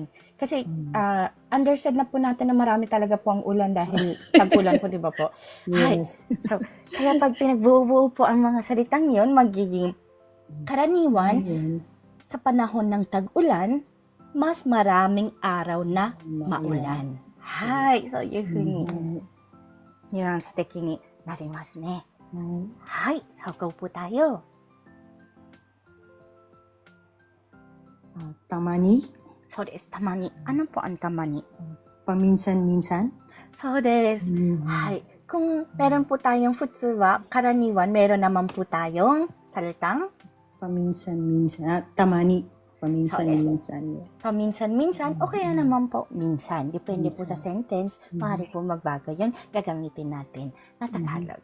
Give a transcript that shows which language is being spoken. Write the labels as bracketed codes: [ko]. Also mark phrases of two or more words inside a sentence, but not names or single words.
[tl] Kasi understood na po natin na marami talaga po ang ulan dahil tag-ulan po, di ba po? [en] Yes. [tl] So, kaya pag pinagbuo-buo po ang mga salitang yon, magiging karaniwan Ayun. sa panahon ng tag-ulan, mas maraming araw na maulan. [ja] Hai, so いうふうにニュアンス的になりますね。はい、さあ、 [tl] go po tayo. [ja] Tamani, そうです、たまに。 [tl] ano po ang [ja] たまに? [tl] paminsan-minsan. [ja] そうです。 [tl] はい。Kung meron po tayong [ja] 普通は, [tl] karaniwan, meron naman po tayong salitang Paminsan-minsan. Tamani, paminsan-minsan. [en] Yes. [tl] paminsan-minsan o kaya naman po minsan. Depende po sa sentence. Maaari po magbago yun. Gagamitin natin na Tagalog.